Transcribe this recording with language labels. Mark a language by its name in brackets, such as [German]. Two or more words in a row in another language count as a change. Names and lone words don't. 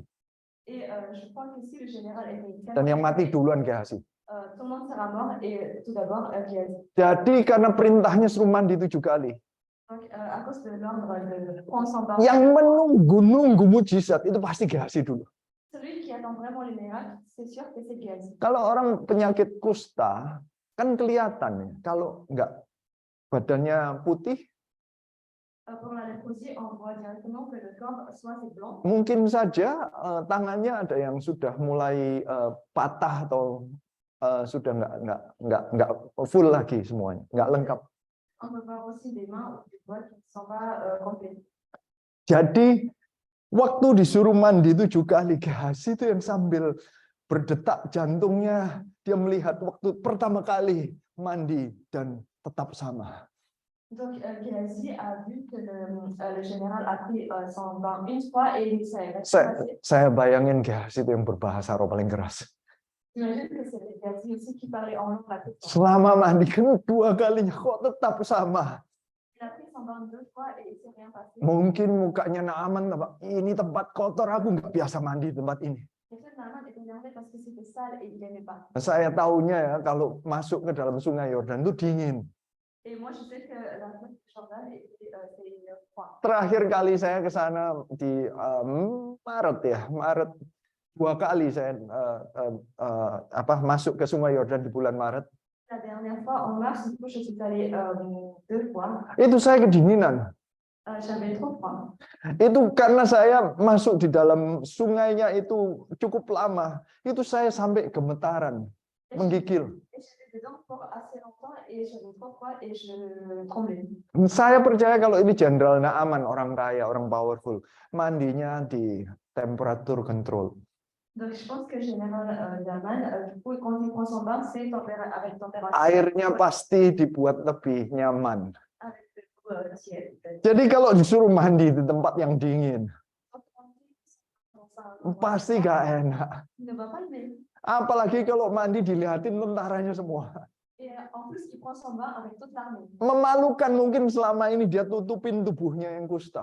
[French] Et je crois que si le général était [Indonesian] Dan yang mati duluan Gehazi. [French] tout le monde sera mort et tout d'abord Gehazi. [Indonesian] Jadi karena perintahnya suruh mandi 7 kali. [French] Donc à cause de l'ordre de prendre son bain. [Indonesian] Yang menunggu mujizat itu pasti Gehazi dulu. [French] Celui qui attend vraiment les miracles, c'est sûr que c'est Gehazi. [Indonesian] Kalau orang penyakit kusta kan kelihatan ya, kalau enggak badannya putih. [French] Pour la léprosie, on voit directement que le corps soit c'est blanc. [Indonesian] Mungkin saja tangannya ada yang sudah mulai patah atau sudah nggak full lagi semuanya, nggak lengkap. [French] On peut voir aussi des mains ou des doigts qui ne sont pas complets. [Indonesian] Jadi waktu disuruh mandi 7 kali, Gehazi itu yang sambil berdetak jantungnya, dia melihat waktu pertama kali mandi dan tetap sama. [French] Donc Gehazi a vu que le général a pris son bain une fois et il s'est resté. [Indonesian] Saya bayangin Gehazi itu yang berbahasa roh paling keras. [French] J'imagine que c'est Gehazi aussi qui parlait en langue la plus forte. [Indonesian] Selama mandi kedua kalinya kok tetap sama. [French] Il a pris son bain 2 fois et il s'est rien passé. [Indonesian] Mungkin mukanya Naaman, ini tempat kotor, aku nggak biasa mandi di tempat ini. [French] Naaman était énervé parce que c'était sale et il n'aimait pas. [Indonesian] Saya tahunya ya kalau masuk ke dalam sungai Yordan itu dingin. [French] Et moi je sais que la fleuve Jordan c'est une [Indonesian] Terakhir kali saya ke sana di Maret ya, Maret 2 kali saya masuk ke Sungai Yordan di bulan Maret. [French] La dernière fois, en mars, du coup, je suis allée 2 fois. [Indonesian] Itu saya kedinginan. [French] J'avais trop froid. [Indonesian] Itu karena saya masuk di dalam sungainya itu cukup lama. Itu saya sampai gemetaran, menggigil. [French] Et j'étais dedans pour assez longtemps et j'avais trop froid et je tremblais. [Indonesian] Saya percaya kalau ini Jenderal Naaman, orang kaya, orang powerful, mandinya di temperatur control. [French] Donc, je pense que Général Naaman, du coup, quand il prend son bain, c'est avec température. [Indonesian] Airnya pasti dibuat lebih nyaman. [French] Avec de l'eau tiède. [Indonesian] Jadi kalau disuruh mandi di tempat yang dingin, pasti gak enak. [French] Il ne va pas aimer. [Indonesian] Apalagi kalau mandi dilihatin tentaranya semua. [French] Et en plus, il prend son bain avec toute l'armée. [Indonesian] Memalukan mungkin selama ini dia tutupin tubuhnya yang kusta.